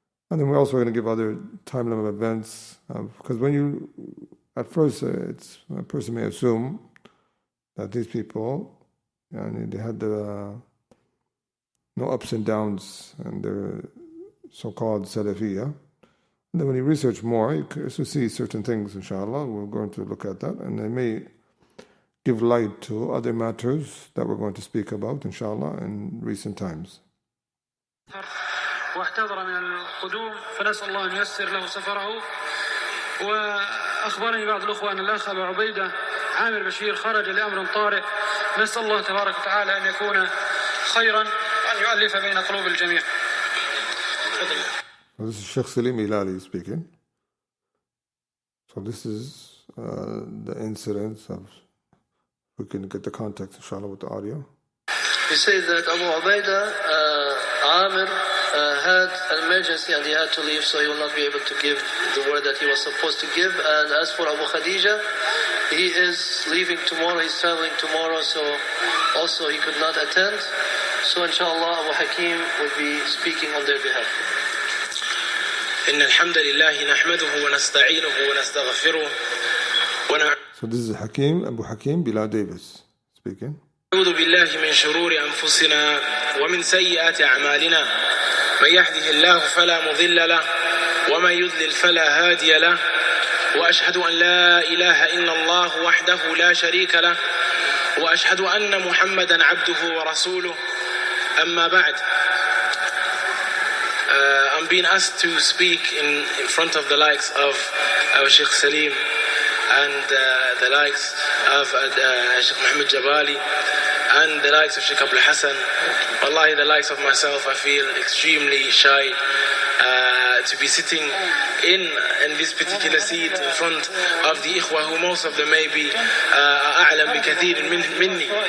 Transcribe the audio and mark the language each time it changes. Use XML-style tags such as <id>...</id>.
<en>And then we're also going to give other time limit events, because when you, at first, a person may assume that these people, they had no ups and downs, and they're so-called Salafiyya. And then when you research more, you can see certain things, inshallah. We're going to look at that, and they may give light to other matters that we're going to speak about, inshallah, in recent times.</en> <ar>واحتضر من القدوم فنسأل الله أن ييسر له سفره. وأخبرني بعض الأخوة أن الأخ أبو عبيدة عامر بشير خرج لأمر طارئ. نسأل الله تبارك وتعالى أن يكون خيرا وأن يؤلف بين قلوب الجميع.</ar> <en>This is Sheikh Salim Ilali speaking. So this is the incidents of, we can get the context, inshallah, with the audio. He says that Abu Ubaidah Amir had an emergency and he had to leave, so he will not be able to give the word that he was supposed to give. And as for Abu Khadija, he is leaving tomorrow, he's traveling tomorrow, so also he could not attend. So inshallah Abu Hakim will be speaking on their behalf.</en> <ar>إن الحمد لله نحمده ونستعينه ونستغفره.</ar> <en>So this is Abu Hakim Bilal Davis speaking.</en> <ar>أعوذ بالله من شرور أنفسنا ومن سيئات أعمالنا. من يهده الله فلا مضل له ومن يضلل فلا هادي له. وأشهد أن لا إله إلا الله وحده لا شريك له. وأشهد أن محمدا عبده ورسوله. أما بعد.</ar> <en>I'm being asked to speak in front of the likes of our Sheikh Salim and the likes of Sheikh Muhammad Jabali and the likes of Sheikh Abdul Hassan. Wallahi, the likes of myself, I feel extremely shy to be sitting in this particular seat in front of the ikhwah, who most of them may be</en> <ar>أعلم بكثير مني.</ar>